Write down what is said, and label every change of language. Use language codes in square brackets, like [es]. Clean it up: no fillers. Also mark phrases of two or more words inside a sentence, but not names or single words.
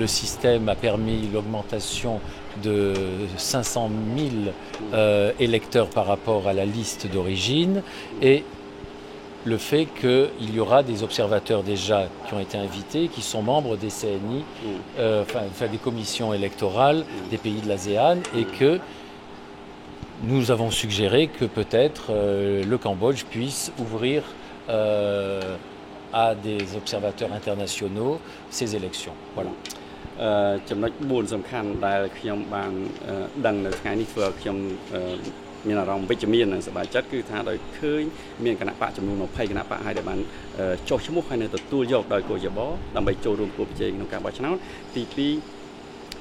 [fr] système a permis l'augmentation de 500 000 électeurs par rapport à la liste d'origine, et le fait qu'il y aura des observateurs déjà qui ont été invités, qui sont membres des CNI, enfin des commissions électorales des pays de l'ASEAN, et que nous avons suggéré que peut-être le Cambodge puisse ouvrir à des observateurs internationaux ces élections. Voilà. [km] ចំណុច4សំខាន់ដែលខ្ញុំបានដឹងនៅថ្ងៃនេះធ្វើឲ្យខ្ញុំមានអារម្មណ៍វិជ្ជមាននិងសប្បាយចិត្តគឺថាដោយឃើញមានគណៈបកចំនួន20គ ណៈបកហើយដែលបានចុះឈ្មោះហើយនៅទទួលយកដោយកោជបដើម្បីចូលរួមគូប្រជែងក្នុងការបោះឆ្នោតទី2